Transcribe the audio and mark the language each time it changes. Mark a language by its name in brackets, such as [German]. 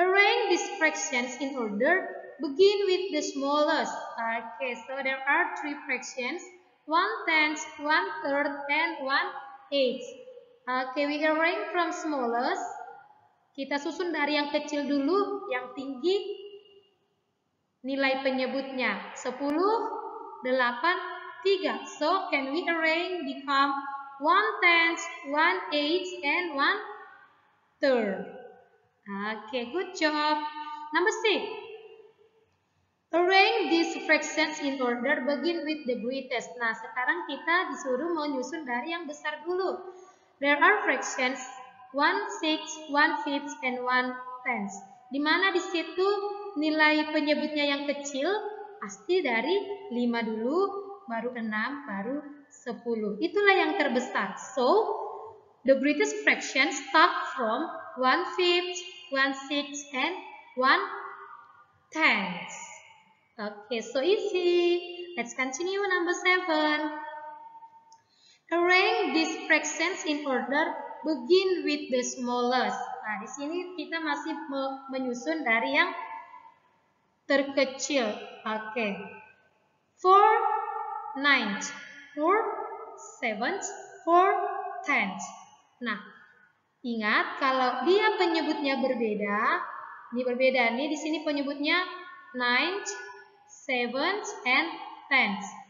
[English] Arrange these fractions in order. Begin with the smallest. Okay, so there are 3 fractions. 1/10, 1/3, and 1/8. Okay, we arrange from smallest. [Indonesian] Kita susun dari yang kecil dulu, yang tinggi nilai penyebutnya 10, 8, 3. [English] So, can we arrange become 1/10, 1/8, and 1/3. Okay, good job. Number 6. Arrange these fractions in order. Begin with the greatest. [Indonesian] Nah, sekarang kita disuruh menyusun dari yang besar dulu. [English] There are fractions 1/6, 1/5, and 1/10. [Indonesian] Di mana di situ nilai penyebutnya yang kecil pasti dari 5 dulu, baru 6, baru 10. Itulah yang terbesar. [English] So, the greatest fraction start from 1/5, 1/6, and 1/10. Okay, so easy. Let's continue number 7. Arrange these fractions in order. Begin with the smallest. [Indonesian] Nah, di sini kita masih menyusun dari yang terkecil. Oke. 4/9, 4/7, 4/10. Nah, ingat kalau dia penyebutnya berbeda, ini berbeda nih, di sini penyebutnya 9, 7, and 10.